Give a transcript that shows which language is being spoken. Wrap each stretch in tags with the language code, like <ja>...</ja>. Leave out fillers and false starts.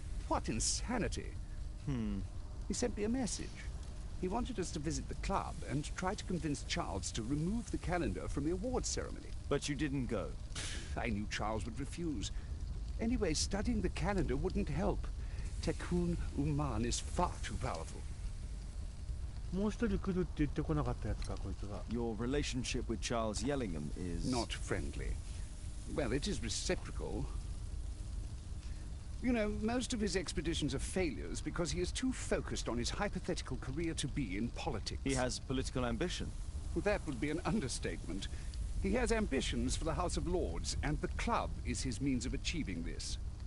<en>What insanity! He sent me a message. He wanted us to visit the club and try to convince Charles to remove the calendar from the awards ceremony. But you didn't go? I knew Charles would refuse. Anyway, studying the calendar wouldn't help. Tekun Uman is far too powerful.</en> <ja>もう一人来るって言ってこなかったやつか、こいつが。</ja> <en>Your relationship with Charles Yellingham is... Not friendly. Well, it is reciprocal. You know, most of his expeditions are failures because he is too focused on his hypothetical career to be in politics. He has political ambition. Well, that would be an understatement. He has ambitions for the House of Lords, and the club is his means of achieving this.</en>